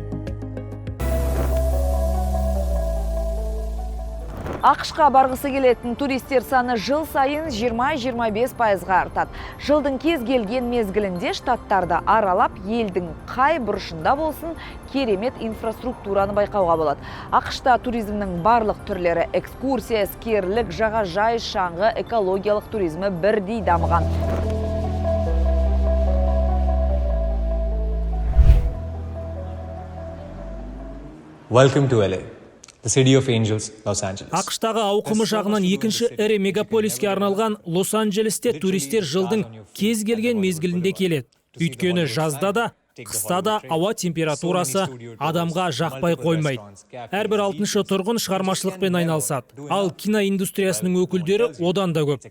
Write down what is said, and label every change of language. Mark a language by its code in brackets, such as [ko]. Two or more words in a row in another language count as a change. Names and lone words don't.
[kk] ақш-қа барғысы келетін туристер саны жыл сайын 20-25%-ға артады. Жылдың кез келген мезгілінде штаттарды аралап, елдің қай бұрышында болсын, керемет инфраструктураны байқауға болады. ақш-та туризмнің барлық түрлері — экскурсия, іскерлік, жағажай, шаңғы, экологиялық туризмі бірдей дамыған. [en] Welcome to LA. The City of Angels, Los Angeles. [kk] ақш-тағы ауқымы жағынан екінші ірі мегаполиске арналған Лос-Анджелесте туристер жылдың кез келген мезгілінде келеді. Өйткені жазда да, қыста да ауа температурасы адамға жақпай қоймайды. Әрбір 6-шы тұрғын шығармашылықпен айналысады. Ал киноиндустриясының өкілдері одан да көп.